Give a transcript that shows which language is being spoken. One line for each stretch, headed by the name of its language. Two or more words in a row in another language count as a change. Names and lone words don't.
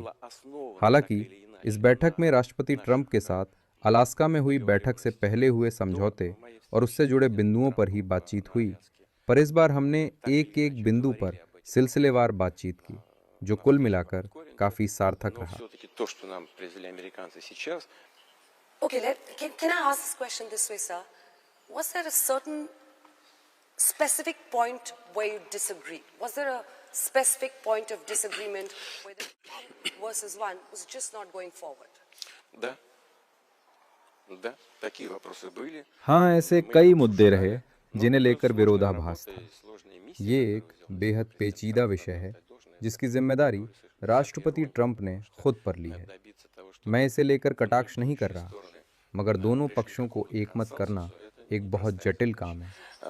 Hindi: हालांकि इस बैठक में राष्ट्रपति ट्रंप के साथ अलास्का में हुई बैठक से पहले हुए समझौते और उससे जुड़े बिंदुओं पर ही बातचीत हुई, पर इस बार हमने एक एक बिंदु पर सिलसिलेवार बातचीत की, जो कुल मिलाकर काफी सार्थक रहा।
English: Okay, can I ask this question this way, sir? Was there a certain specific point where you disagree? Was there a specific point of disagreement where the versus one was just not going forward?
Russian: Да, такие вопросы были.
Hindi: हाँ, ऐसे कई मुद्दे रहे जिन्हें लेकर विरोधाभास था। ये एक बेहद पेचीदा विषय है जिसकी जिम्मेदारी राष्ट्रपति ट्रंप ने खुद पर ली है। मैं इसे लेकर कटाक्ष नहीं कर रहा, मगर दोनों पक्षों को एकमत करना एक बहुत जटिल काम है।